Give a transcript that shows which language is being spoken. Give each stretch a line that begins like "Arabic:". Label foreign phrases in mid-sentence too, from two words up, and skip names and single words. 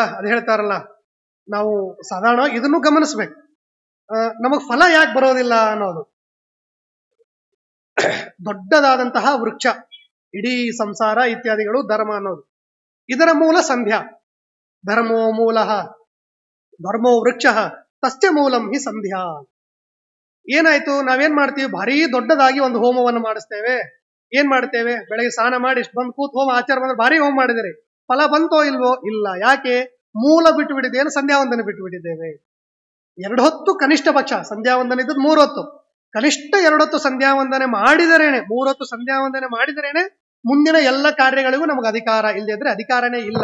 Kannada: ಅದು ಹೇಳ್ತಾರಲ್ಲ, ನಾವು ಸಾಧಾರಣ ಇದನ್ನು ಗಮನಿಸ್ಬೇಕು. ನಮಗ್ ಫಲ ಯಾಕೆ ಬರೋದಿಲ್ಲ ಅನ್ನೋದು. ದೊಡ್ಡದಾದಂತಹ ವೃಕ್ಷ, ಇಡೀ ಸಂಸಾರ ಇತ್ಯಾದಿಗಳು ಧರ್ಮ ಅನ್ನೋದು, ಇದರ ಮೂಲ ಸಂಧ್ಯಾ.
Sanskrit: ಧರ್ಮೋ ಮೂಲ ಧರ್ಮೋ ವೃಕ್ಷ ತಸ್ಯ ಮೂಲಂ ಹಿ ಸಂಧ್ಯಾ.
Kannada: ಏನಾಯ್ತು, ನಾವೇನ್ ಮಾಡ್ತೀವಿ, ಭಾರಿ ದೊಡ್ಡದಾಗಿ ಒಂದು ಹೋಮವನ್ನು ಮಾಡಿಸ್ತೇವೆ. ಏನ್ ಮಾಡ್ತೇವೆ, ಬೆಳಗ್ಗೆ ಸ್ನಾನ ಮಾಡಿ ಇಷ್ಟು ಬಂದು ಕೂತ್ ಹೋಮ ಆಚಾರ ಬಂದ್ರೆ ಭಾರಿ ಹೋಮ ಮಾಡಿದರೆ ಫಲ ಬಂತೋ ಇಲ್ವೋ? ಇಲ್ಲ. ಯಾಕೆ? ಮೂಲ ಬಿಟ್ಟು ಬಿಟ್ಟಿದ್ದೇವೆ, ಸಂಧ್ಯಾವಂದನೆ ಬಿಟ್ಟು ಬಿಟ್ಟಿದ್ದೇವೆ. 2 ಹೊತ್ತು ಕನಿಷ್ಠ ಪಕ್ಷ ಸಂಧ್ಯಾವಂದನೆ ಇದ್ದದ್ದು 3 ಹೊತ್ತು, ಕನಿಷ್ಠ 2 ಹೊತ್ತು ಸಂಧ್ಯಾವಂದನೆ ಮಾಡಿದರೇನೆ, 3 ಹೊತ್ತು ಸಂಧ್ಯಾವಂದನೆ ಮಾಡಿದರೇನೆ ಮುಂದಿನ ಎಲ್ಲ ಕಾರ್ಯಗಳಿಗೂ ನಮಗೆ ಅಧಿಕಾರ ಇಲ್ಲದಿದ್ರೆ ಅಧಿಕಾರನೇ ಇಲ್ಲ.